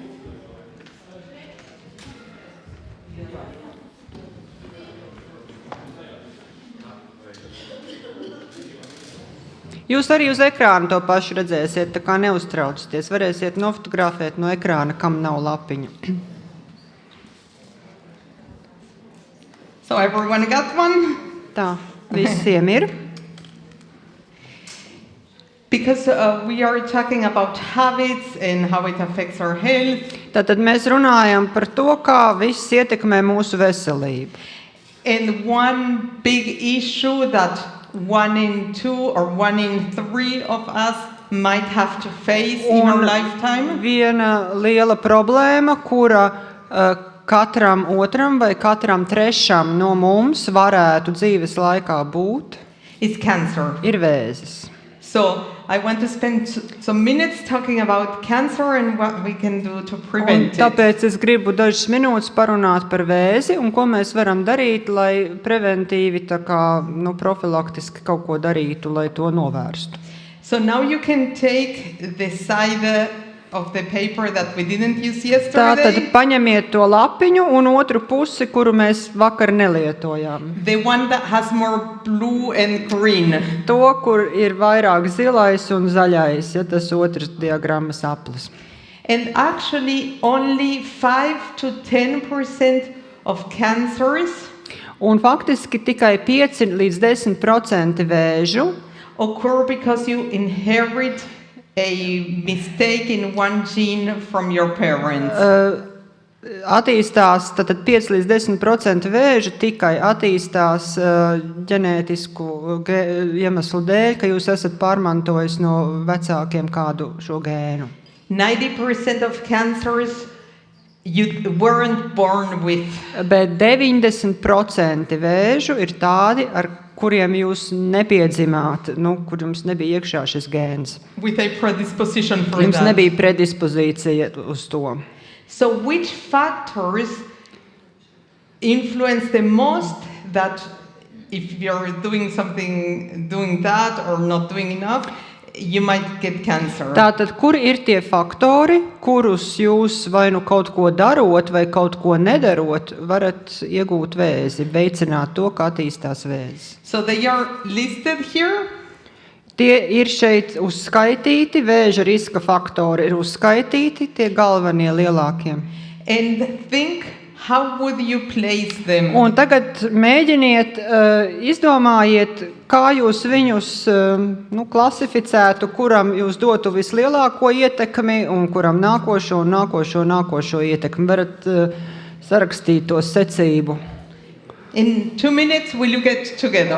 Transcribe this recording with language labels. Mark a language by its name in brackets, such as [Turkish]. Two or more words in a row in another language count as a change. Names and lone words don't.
[Latvian] Jūs arī uz ekrāna to pašu redzēsiet, tā kā neuztraucaties. Varēsiet nofotografēt no ekrāna, kam nav lapiņa. [English] so everyone got one? [Latvian] Tā, visiem ir. [English] Because we are talking about habits and how it affects our health. [Latvian] Tātad mēs runājam par to, kā viss ietekmē mūsu veselību. [English] And one big issue that 1 in 2 or 1 in 3 of us might have to face in our lifetime. [Latvian] Viena liela problēma, kura katram otram vai katram trešam no mums varētu dzīves laikā būt, [English] Is cancer. [Latvian] ir vēzis. [English] So I want to spend some minutes talking about cancer and what we can do to [Latvian] Un [English] prevent it. [Latvian] tāpēc es gribu dažas minūtes parunāt par vēzi un ko mēs varam darīt, lai preventīvi, tā kā, profilaktiski kaut ko darītu, lai to novērstu. [English] So now you can take the side of the paper that we didn't use yesterday. [Latvian] Tātad paņemiet to lapiņu un otru pusi, kuru mēs vakar nelietojām. [English] The one that has more blue and green. [Latvian] To, kur ir vairāk zilais un zaļais, ja tas otrs diagrammas aplis. [English] And actually only 5 to 10% of cancers [Latvian] Un faktiski tikai 5 līdz 10% vēžu [English] occur because you inherit a mistake in one gene from your parents. [Latvian] attīstās, tad 5 līdz 10% vēža tikai attīstās ģenētisku iemeslu dēļ, ka jūs esat pārmantojis no vecākiem kādu šo gēnu. [English] 90% of cancers you weren't born with. [Latvian] Bet 90% vēžu ir tādi, ar kuriem jūs nepiedzimāt, kur jums nebija iekšā šis gēns. [English] With a predisposition for [Latvian] Jums [English] that. [Latvian] nebija predispozīcija uz to. [English] So which factors influence the most that if you're doing that or not doing enough, you might get cancer? [Latvian] Tātad, kur ir tie faktori, kurus jūs vai nu kaut ko darot vai kaut ko nedarot, varat iegūt vēzi, veicināt to, kā attīstās vēzis? [English] So they are listed here. [Latvian] Tie ir šeit uzskaitīti, vēža riska faktori ir uzskaitīti, tie galvenie lielākie. [English] And think how would you place them? [Latvian] Un tagad mēģiniet, izdomājiet, kā jūs viņus klasificētu, kuram jūs dotu vislielāko ietekmi un kuram nākošo ietekmi. Varat sarakstīt to secību. [English] In 2 minutes, will you get together?